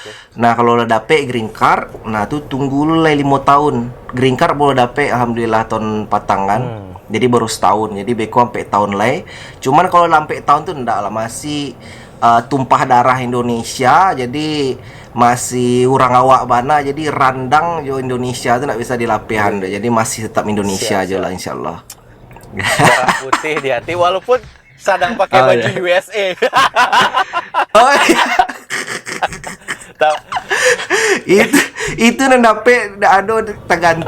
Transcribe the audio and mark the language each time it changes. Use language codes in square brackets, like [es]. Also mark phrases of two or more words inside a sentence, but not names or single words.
[id] Nah, kalau lah dapet [en] green card, [id] nah tuh tunggu dulu lah 5 tahun. [en] Green card [id] boleh dapet alhamdulillah [min] tahun patang [id] kan. Jadi baru setahun. [min] Jadi beko [id] sampai tahun lah. Cuman kalau sampai tahun tuh enggak lah, masih tumpah darah Indonesia. [min] Jadi masih orang awak bana, jadi randang jo Indonesia tuh nggak bisa dilapihan deh. [id] Jadi masih tetap Indonesia aja lah insyaallah. Darah putih di hati walaupun sedang pakai Oh, baju iya. USA. Oh iya. Ta- itu nang dapet ada tergantung kan.